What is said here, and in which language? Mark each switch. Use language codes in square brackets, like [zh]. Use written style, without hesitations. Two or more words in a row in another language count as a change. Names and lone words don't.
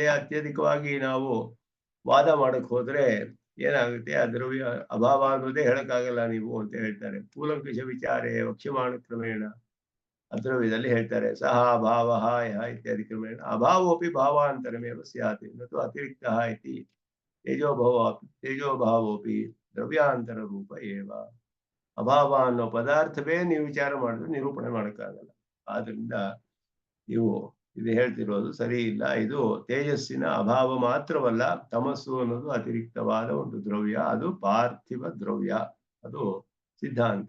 [kn] ಅತ್ಯಧಿಕವಾಗಿ ನಾವು ವಾದ ಮಾಡಕ್ ಹೋದ್ರೆ ಏನಾಗುತ್ತೆ, ಆ ದ್ರವ್ಯ ಅಭಾವ ಅನ್ನೋದೇ ಹೇಳಕ್ಕಾಗಲ್ಲ ನೀವು ಅಂತ ಹೇಳ್ತಾರೆ. [sa] ಕೂಲಂಕಷ ವಿಚಾರೇ ವಕ್ಷ್ಯಮಾಣ ಕ್ರಮೇಣ [kn] ಅದ್ರವ್ಯದಲ್ಲಿ ಹೇಳ್ತಾರೆ. [sa] ಸಹ ಭಾವ ಯಹ ಇತ್ಯಾದಿ ಕ್ರಮೇಣ ಅಭಾವೋಪಿ ಭಾವಾಂತರಮೇವ ಸ್ಯಾತ್ ನತು ಅತಿರಿಕ್ತಃ ಇತಿ ತೇಜೋಭಾವೋಪಿ ದ್ರವ್ಯಾಂತರ ರೂಪ ಏವ. [kn] ಅಭಾವ ಅನ್ನೋ ಪದಾರ್ಥವೇ ನೀವು ವಿಚಾರ ಮಾಡಿದ್ರೆ ನಿರೂಪಣೆ ಮಾಡಕ್ಕಾಗಲ್ಲ. ಆದ್ರಿಂದ ನೀವು ಇದು ಹೇಳ್ತಿರೋದು ಸರಿ ಇಲ್ಲ. ಇದು ತೇಜಸ್ಸಿನ ಅಭಾವ ಮಾತ್ರವಲ್ಲ, ತಮಸ್ಸು ಅನ್ನೋದು ಅತಿರಿಕ್ತವಾದ ಒಂದು ದ್ರವ್ಯ, ಅದು ಪಾರ್ಥಿವ ದ್ರವ್ಯ, ಅದು ಸಿದ್ಧಾಂತ.